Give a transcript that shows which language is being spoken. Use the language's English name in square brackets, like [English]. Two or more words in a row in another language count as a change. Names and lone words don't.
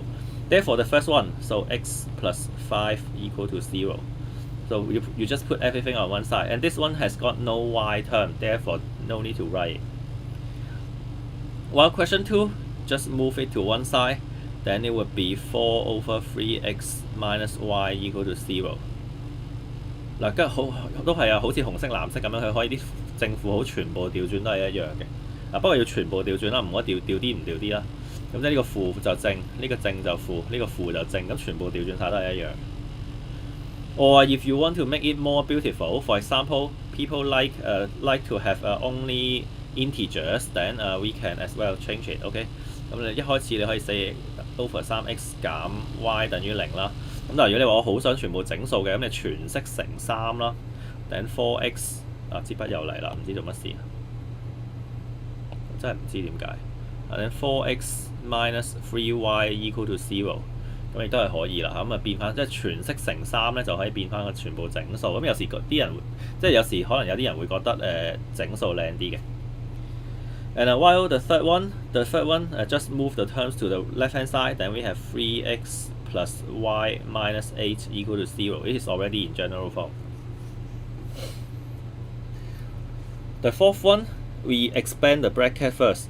[English] Therefore the first one, so x plus 5 equal to 0. So you just put everything on one side, and this one has got no y term, therefore no need to write it. While question 2, just move it to one side, then it would be 4 over 3x minus y equal to 0. [Cantonese] 嗱，跟住都係啊，好似紅色藍色咁樣，佢可以啲正負號全部調轉都係一樣嘅。不過要全部調轉啦，唔可以調啲唔調啲啦。咁即係呢個負就正，呢個正就負，呢個負就正，咁全部調轉晒都係一樣。 [English] Or if you want to make it more beautiful, for example, people like to have only integers, then we can as well change it. [Cantonese] OK， 咁你一開始你可以寫 over 3x 減 y 等於0啦。咁但係如果你話我好想全部整數嘅，咁你全式乘3啦，等 4x 支筆又嚟啦，唔知做乜事，真係唔知點解。 [English] 等 4x minus 3y equal to 0。 [Cantonese] 咁亦都係可以啦，咁變翻即係全式乘3咧，就可以變翻個全部整數。咁有時啲人即係有時可能有啲人會覺得整數靚啲嘅。 [English] And while the third one, just move the terms to the left hand side, then we have 3x plus y minus 8 equal to 0. It is already in general form. The fourth one, we expand the bracket first.